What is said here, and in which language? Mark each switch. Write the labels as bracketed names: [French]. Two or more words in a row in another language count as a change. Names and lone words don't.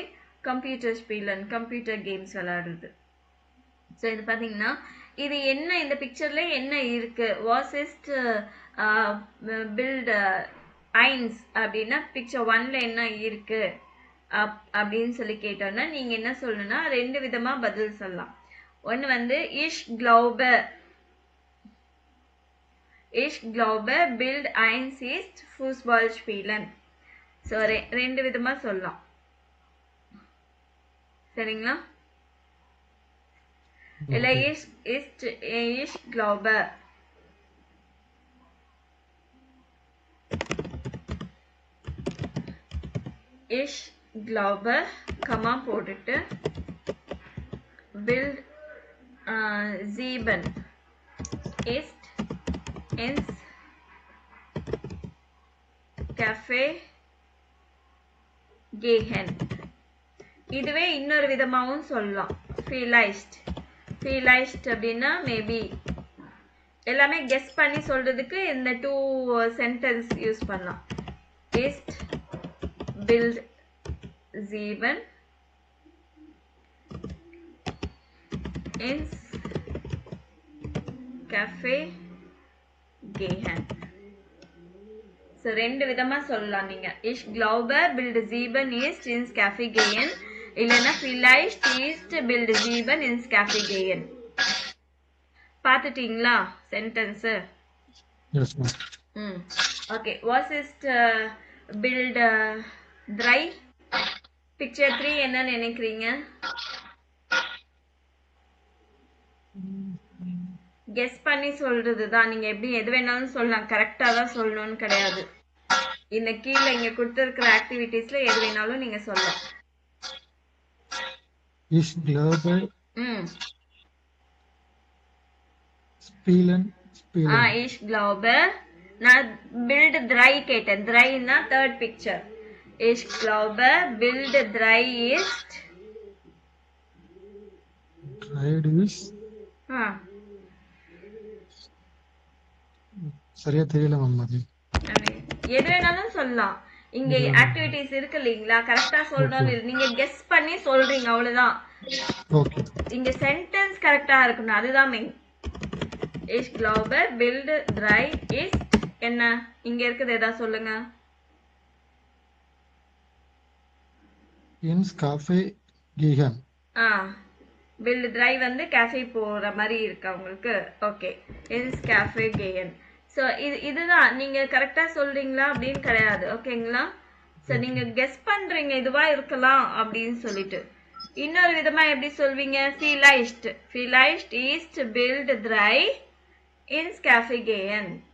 [German] Computer spielen, [English] computer games [Tamil] விளையாடுறது. ஸோ இது பார்த்தீங்கன்னா இது என்ன, இந்த பிக்சரில் என்ன இருக்குது, [German] was ist Bild eins [Tamil] அப்படின்னா பிக்சர் 1ல் என்ன இருக்குது அப்படின்னு சொல்லி கேட்டோன்னா நீங்கள் என்ன சொல்லணும்னா 2 விதமாக பதில் சொல்லலாம். ஒன்று வந்து [German] Ich glaube Bild eins ist Fußball spielen. [Tamil] ஸோ 2 விதமாக சொல்லலாம். சரிங்களா? [German] இல்லை Ich glaube. Ich glaube, [Tamil] கமா போட்டுட்டு [German] Bild 7 ist ins Café gehen. [Tamil] இதுவே இன்னொரு விதமாகவும் சொல்லலாம். vielleicht அப்படின்னா மேபி. எல்லாமே கெஸ் பண்ணி சொல்றதுக்கு இந்த 2 [English] sentence use [Tamil] பண்ணலாம். [German] ist Bild 7 ins Café gehen. [Tamil] ஸோ 2 விதமாக சொல்லலாம் நீங்கள். [German] Ich glaube Bild 7 ist ins Café gehen, இல்லைன்னா vielleicht ist Bild 7 ins Café gehen. [Tamil] பார்த்துட்டீங்களா சென்டென்ஸு? [English] okay. what is Bild 3? [Tamil] பிக்சர் 3 என்ன நினைக்கிறீங்க? கெஸ் பண்ணி சொல்றது தான். நீங்க எப்படி எது வேணாலும் சொல்லலாம், கரெக்டா தான் சொல்லணும்னு கிடையாது. இந்த கீழே இங்க கொடுத்திருக்கிற ஆக்டிவிட்டீஸ்ல எது வேணாலும் நீங்க சொல்லலாம். [German] Ich glaube spielen. Ich glaube. [Tamil] நான் Bild 3 கேட்டேன். [German] 3னா [English] 3rd picture. [German] Ich glaube Bild 3 ist [Tamil] சரியா தெரியல மேம். அது எது வேணாலும் சொல்லலாம். இங்க ஆக்டிவிட்டீஸ் இருக்கு இல்லீங்களா, கரெக்டா சொல்லணும். நீங்க கெஸ் பண்ணி சொல்றீங்க, அவ்வளவுதான். ஓகே. இங்க சென்டென்ஸ் கரெக்டா இருக்கணும், அதுதான் மெயின். [German] Ich glaube Bild 3 ist [Tamil] என்ன இங்க இருக்குது, ஏதா சொல்லுங்க. [German] ins Café gehen. Bild drei [Tamil] வந்து கேஃபே போற மாதிரி இருக்கா உங்களுக்கு? [German] okay. ins Café gehen. [Tamil] ஸோ இதுதான் நீங்க கரெக்டா சொல்றீங்களா அப்படின்னு கிடையாது. ஓகேங்களா? ஸோ நீங்க கெஸ் பண்றீங்க இதுவா இருக்கலாம் அப்படின்னு சொல்லிட்டு. இன்னொரு விதமா எப்படி சொல்வீங்க? [German] vielleicht ist Bild drei ins Café gehen.